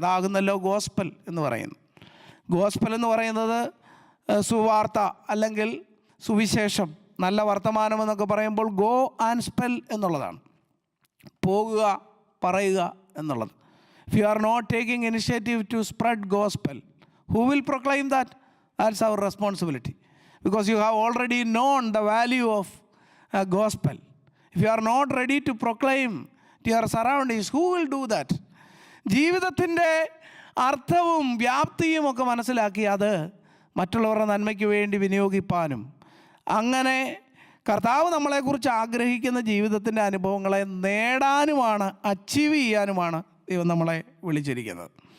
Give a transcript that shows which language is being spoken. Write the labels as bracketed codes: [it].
[ml] അതാകുന്നല്ലോ gospel എന്ന് പറയുന്നത്. Gospel എന്ന് പറയുന്നത് സുവാർത്ത അല്ലെങ്കിൽ സുവിശേഷം, നല്ല വർത്തമാനം എന്നൊക്കെ പറയുമ്പോൾ [en] go and spell [ml] എന്നുള്ളതാണ്. പോകുക, പറയുക എന്നുള്ളത്. [en] If you are not taking initiative to spread gospel, who will proclaim that? That's our responsibility, because you have already known the value of gospel. If you are not ready to proclaim to your surroundings, who will do that? [ml] ജീവിതത്തിൻ്റെ അർത്ഥവും വ്യാപ്തിയും ഒക്കെ മനസ്സിലാക്കി അത് മറ്റുള്ളവരുടെ നന്മയ്ക്ക് വേണ്ടി വിനിയോഗിപ്പാനും, അങ്ങനെ കർത്താവ് നമ്മളെക്കുറിച്ച് ആഗ്രഹിക്കുന്ന ജീവിതത്തിൻ്റെ അനുഭവങ്ങളെ നേടാനുമാണ്, അച്ചീവ് ചെയ്യാനുമാണ് ദൈവം നമ്മളെ വിളിച്ചിരിക്കുന്നത്.